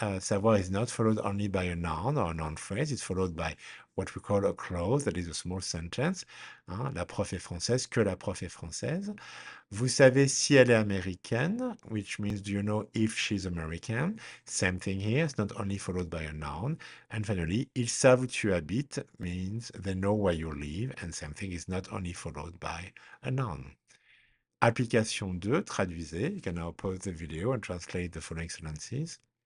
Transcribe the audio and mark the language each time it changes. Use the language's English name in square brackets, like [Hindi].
[English] Savoir is not followed only by a noun or a noun phrase. It's followed by what we call a clause, that is a small sentence. [French] La prof est française, que la prof est française. Vous savez si elle est américaine, [English] which means do you know if she's American? Same thing here, it's not only followed by a noun. And finally, [French] ils savent où tu habites [English] means they know where you live, and same thing is not only followed by a noun. Application 2, traduisez. You can now pause the video and translate the following sentences.